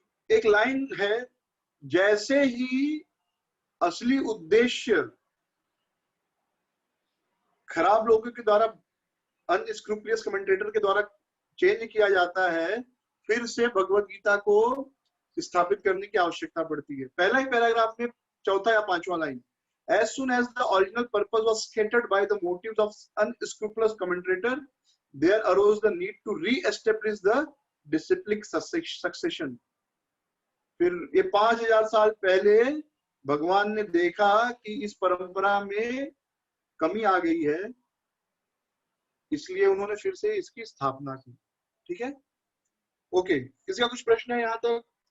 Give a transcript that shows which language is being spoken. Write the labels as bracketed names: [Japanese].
[Hindi] एक लाइन है, जैसे ही असली उद्देश्य खराब लोगों के द्वारा, अनस्क्रूपुलियस कमेंटेटर के द्वारा चेंज किया जाता है, फिर से भगवत गीता को स्थापित करने की आवश्यकता पड़ती है। पहला ही पैराग्राफ में चौथा या पांचवा line, [English] as soon as the original purpose was scattered by the motives of unscrupulous commentator, there arose the need to re-establish the disciplic succession. [Hindi] फिर ये 5000 साल पहले भगवान ने देखा कि इस परंपरा में कमी आ गई है, इसलिए उन्होंने फिर से इसकी स्थापना की। ठीक है, ओके, किसी का कुछ प्रश्न है यहाँ तक?